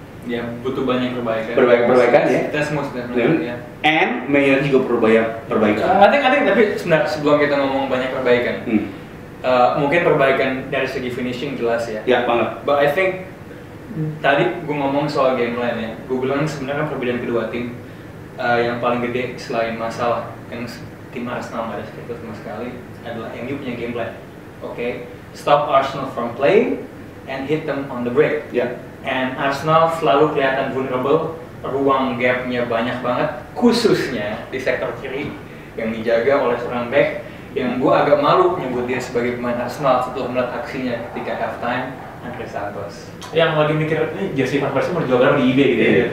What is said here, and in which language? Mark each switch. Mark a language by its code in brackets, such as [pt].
[id] Ya, butuh banyak perbaikan. Perbaikan ya. [en] That's most definitely. Yeah. And [id] Man United juga perlu banyak perbaikan. [en] I think [id] tapi sebenarnya sebelum kita ngomong banyak perbaikan, mungkin perbaikan dari segi finishing jelas ya. Ya banget. [en] But I think [id] tadi gue ngomong soal game plan ya. Gue bilang sebenarnya perbedaan kedua tim yang paling gede selain masalah yang tim Arsenal nggak ada seperti sama sekali adalah MU punya game plan. [en] Okay, stop Arsenal from playing and hit them on the break. Yeah. And [id] Arsenal selalu kelihatan vulnerable, ruang gapnya banyak banget, khususnya di sektor kiri yang dijaga oleh seorang back yang gue agak malu nyebut dia sebagai pemain Arsenal setelah melihat aksinya ketika halftime, Andre Santos. Yang lagi mikir nih jersey Van Persie mau dijual di eBay gitu ya.